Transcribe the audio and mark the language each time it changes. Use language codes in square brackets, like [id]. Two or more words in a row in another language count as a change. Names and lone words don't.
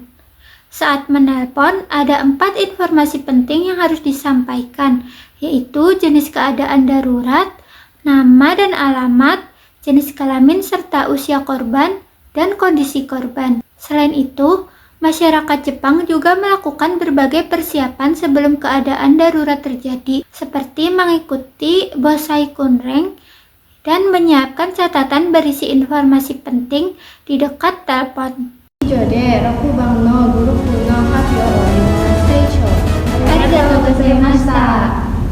[id] Saat menelpon, ada 4 informasi penting yang harus disampaikan, yaitu jenis keadaan darurat, nama dan alamat, jenis kelamin serta usia korban, dan kondisi korban. Selain itu, masyarakat Jepang juga melakukan berbagai persiapan sebelum keadaan darurat terjadi, seperti mengikuti [ja] 防災訓練 [id] dan menyiapkan catatan berisi informasi penting di dekat telepon. [ja] 以上で6番のグループの発表を終わります。ありがとうございました。